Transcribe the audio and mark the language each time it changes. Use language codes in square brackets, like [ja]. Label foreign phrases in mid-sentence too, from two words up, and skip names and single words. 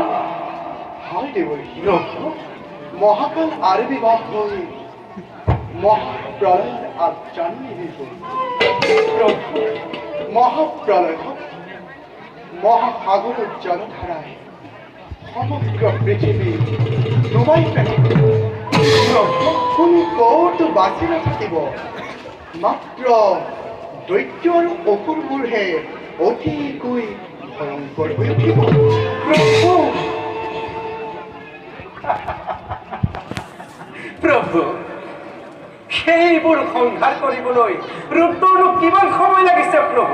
[bn] হয় দেবী, মহাকাল আবির্ভাব হয়ে মহাপ্রলয়ের আজ জানিয়ে দিব। মহাপ্রলয় মহাসাগরের জলধারায় সমগ্র পৃথিবী ডুবাই ফেলিব। [as] কোনো কৌট বাঁচি নাথাকিব, মাত্ৰ দৈত্যৰ অসুৰবোৰহে অতিকৈ ভয়ংকৰ হৈ উঠিব। প্ৰভু প্ৰভু, সেইবোৰ সংহাৰ কৰিবলৈ ৰুদ্ৰনো কিমান সময় লাগিছে প্ৰভু?